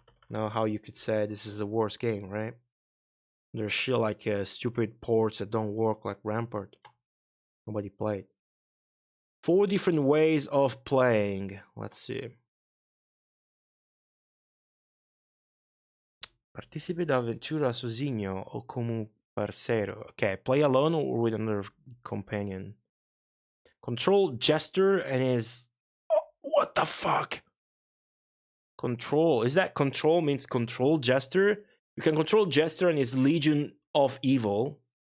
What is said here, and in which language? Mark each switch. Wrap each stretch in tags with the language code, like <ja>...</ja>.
<en>Now, how you could say this is the worst game, right? There's shit like stupid ports that don't work, like Rampart. Nobody played. 4 different ways of playing. Let's see.</en> <pt>Participe da avventura sozinho o como parceiro.</pt> <en>Okay, play alone or with another companion. Control Jester and his... Oh, what the fuck? Control. Is that control means control Jester? You can control Jester and his Legion of Evil.</en>